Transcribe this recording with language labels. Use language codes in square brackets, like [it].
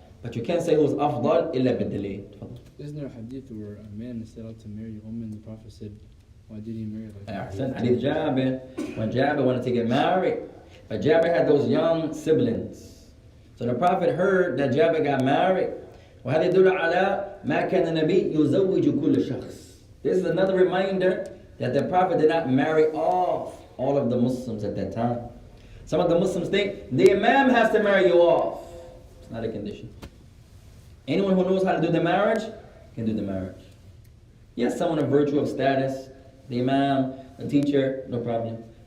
[en] But you can't say who's afdal illa bid-dalil. Isn't there a hadith where a man set out to marry a woman and the Prophet said, why did he marry like that? Hadith Jabir, when Jabir wanted to get married, but Jabir had those young siblings. So the Prophet heard that Jabir got married. [ar] وهذا يدل على ما كان النبي يزوج كل شخص. [en] This is another reminder that the Prophet did not marry off all of the Muslims at that time. Some of the Muslims think the Imam has to marry you off. It's not a condition. Anyone who knows how to do the marriage can do the marriage. Yes, someone of virtue of status, the Imam, the teacher, no problem.